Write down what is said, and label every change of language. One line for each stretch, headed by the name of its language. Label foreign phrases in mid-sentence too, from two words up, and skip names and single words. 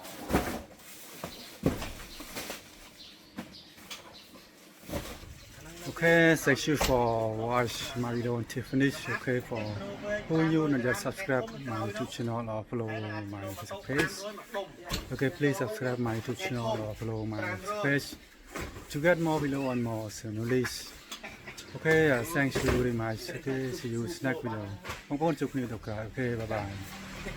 English: អូខ Okay, thank you for watch my video until finish. Okay, for who you not just subscribe my YouTube channel or follow my Facebook page. Okay, please subscribe my YouTube channel or follow my Facebook page to get more video and more knowledge. Okay, thank you very much. Okay, see you next video.
Khmer: បងប្អូនជួបគ្នាទៅក្រោយ.
English: Okay, bye bye.